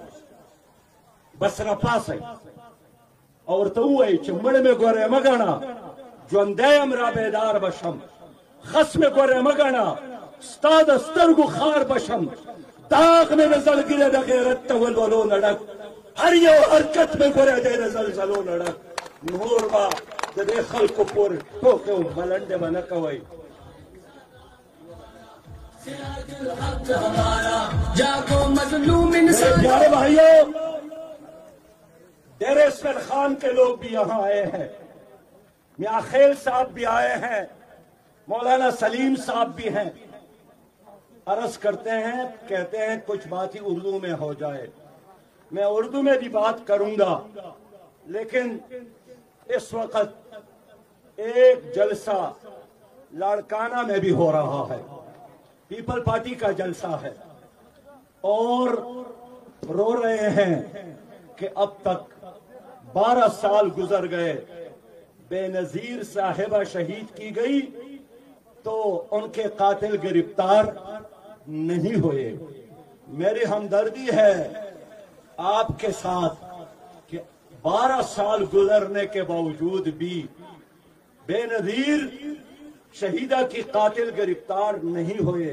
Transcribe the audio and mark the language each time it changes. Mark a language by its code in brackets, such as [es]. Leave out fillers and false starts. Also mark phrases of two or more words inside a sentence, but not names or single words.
[ps] بس راپاسی او ورته ووایي چې مړ مې ګورې مه ګڼه، ژوندی یم را بیدار بشم، خس مې ګورې مه ګڼه، ستا د سترګو خار بشم، داغ مې د زړګي د غیرت ته ولولو نه ډک، هر یو حرکت مې ګورې دی د زلزلو نه ډک. نور به د دې خلکو پورې ټوکې او ملنډې به نه کوئ. [ur] پیارے بھائیوں، ڈیرے اسمر خان کے لوگ بھی یہاں آئے ہیں، میاں خیل صاحب بھی آئے ہیں، مولانا سلیم صاحب بھی ہیں. عرض کرتے ہیں، کہتے ہیں کچھ بات ہی اردو میں ہو جائے. میں اردو میں بھی بات کروں گا، لیکن اس وقت ایک جلسہ لاڑکانہ میں بھی ہو رہا ہے، پیپل پارٹی کا جلسہ ہے، اور رو رہے ہیں کہ اب تک 12 سال گزر گئے، بینظیر صاحبہ شہید کی گئی تو ان کے قاتل گرفتار نہیں ہوئے. میری ہمدردی ہے آپ کے ساتھ کہ 12 سال گزرنے کے باوجود بھی بینظیر شہیدہ کی قاتل گرفتار نہیں ہوئے.